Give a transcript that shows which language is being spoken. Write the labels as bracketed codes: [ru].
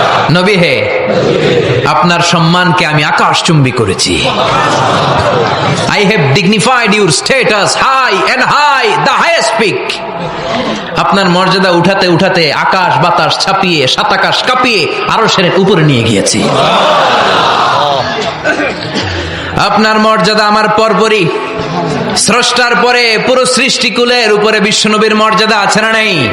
[bn] নবী হে, আপনার সম্মানকে আমি আকাশচুম্বী করেছি। [en] I have dignified your status high and high, the highest peak. [bn] আপনার মর্যাদা উঠাতে উঠাতে আকাশ বাতাস ছাপিয়ে সাত আকাশ কাঁপিয়ে আরশের উপরে নিয়ে গিয়েছি। আপনার মর্যাদা আমার পরপরই, স্রষ্টার পরে পুরো সৃষ্টিকুলের উপরে বিশ্বনবীর মর্যাদা আছে না নাই?